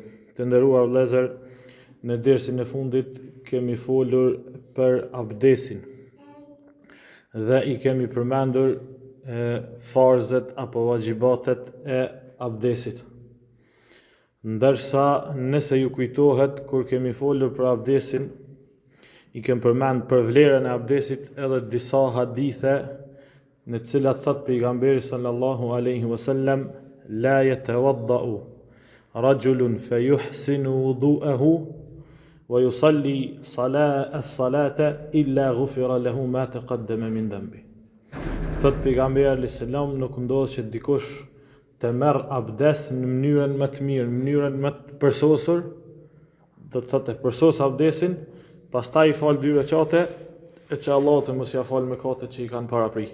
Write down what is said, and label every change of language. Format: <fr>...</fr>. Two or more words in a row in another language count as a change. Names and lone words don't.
<sq>Të nderuar vëllezër, në dersin e fundit kemi folur për abdesin dhe i kemi përmendur farzet apo vajibatet e abdesit. Ndërsa nëse ju kujtohet, kur kemi folur për abdesin, i kemi përmend për vlerën e abdesit edhe disa hadithe në të cilat thot pejgamberi</sq> <ar>صلى الله عليه وسلم: لا يتوضأ رجل فيحسن وضوءه ويصلي الصلاة إلا غفر له ما تقدم من ذنبه.</ar> <sq>Thot pejgamberi</sq> <ar>عليه السلام,</ar> <sq>nuk ndodh që dikush të merr abdes në mënyrën më të mirë, në mënyrën më të përsosur, do të thotë përsos abdesin, pastaj i fal 2 rekate, e që Allah të mos ia fal mëkatet që i kanë paraprit.</sq>